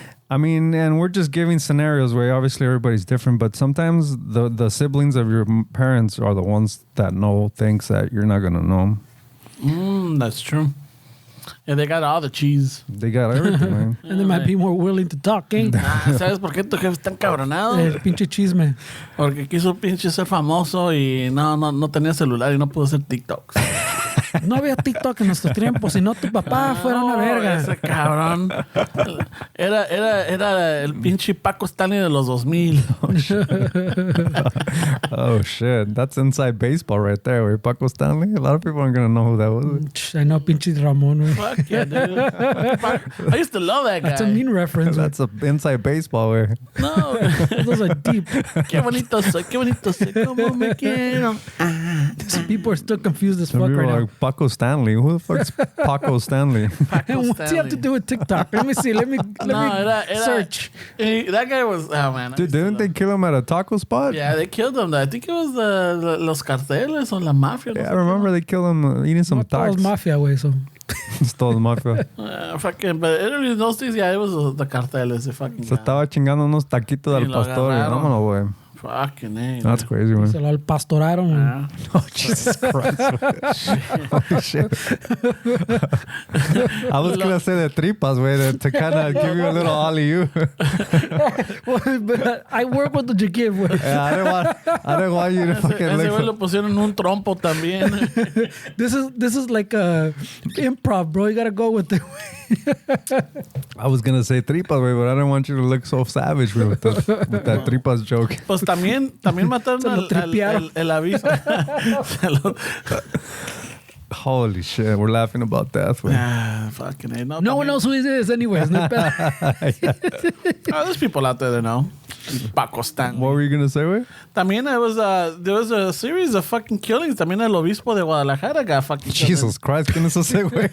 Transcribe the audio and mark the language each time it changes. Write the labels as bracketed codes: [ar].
[en] I mean, and we're just giving scenarios where obviously everybody's different, but sometimes the siblings of your parents are the ones that know things that you're not going to know. That's true. Yeah, they got all the cheese. They got everything, man. And they might be more willing to talk, eh? [es] ¿Sabes por qué tu jefe está encabronado? El pinche chisme. Porque quiso pinche ser famoso y no tenía celular y no pudo hacer TikToks. No había TikTok en nuestro tiempo, si no tu papá fuera una verga. Ese cabrón. Era el pinche Paco Stanley de los 2000. [en] Oh, shit. That's inside baseball right there. Where Paco Stanley. A lot of people aren't going to know who that was. I know pinche Ramon. Fuck yeah, dude. I used to love that guy. That's a mean reference. That's a inside baseball where. No. Those are deep. [es] Qué bonito soy, como me quiero. [en] People are still confused as fuck People right are now. like, Paco Stanley. Who the fuck's Paco Stanley? And what's he have to do with TikTok? Let me see. Let me search. That guy was, oh man. Dude, didn't they kill him at a taco spot? Yeah, they killed him. I think it was los carteles or la mafia. Yeah, I remember they killed him eating some tacos. [es] Todos mafia, way, so. [en] It's todo the mafia. Fucking, but in those days, yeah, it was the carteles. [es] Se estaba chingando unos taquitos al pastor. Vámonos, güey. [en] Fucking A. That's crazy, man. [es] Se lo pastoraron. [en] Yeah. Oh, Jesus Christ. Holy shit. I was going to say the tripas, way, to kind of give you a little alley-oop. But I work with what you give, güey. Yeah, I didn't want you to fucking [es] Ese güey [en] look [es] le pusieron un trompo también. [en] This is like a improv, bro. You gotta go with it. I was going to say tripas, way, but I didn't want you to look so savage, way, with that tripas joke. [es] Pues también mataron Se lo tripearon. el aviso. Se lo- [en] Holy shit, we're laughing about that, way. Ah, fucking A. No one knows who he is, anyways. [es] No pedo. [en] Oh, there's people out there that know. Paco Stanley. What were you going to say, way? También there was a series of fucking killings. [es] También el obispo de Guadalajara got fucking killed. Jesus Christ, ¿quién es ese, güey?